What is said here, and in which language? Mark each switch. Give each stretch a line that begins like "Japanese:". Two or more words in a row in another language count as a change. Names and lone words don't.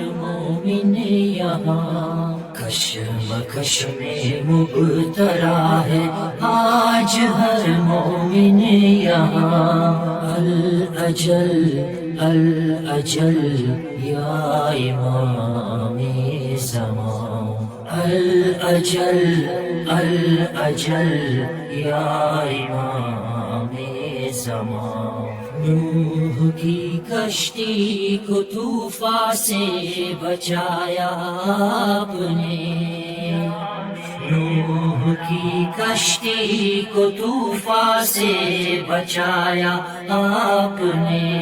Urdu: مومن یہاں، کشمکش میں مبتلا ہے آج ہر مومن یہاں،
Arabic: الاجل الاجل
Urdu: یا امام زمان،
Arabic: الاجل الاجل
Urdu: یا امام زمان۔ نوح کی کشتی کو طوفان سے بچایا آپ نے، نوح کی کشتی کو طوفان سے بچایا آپ نے،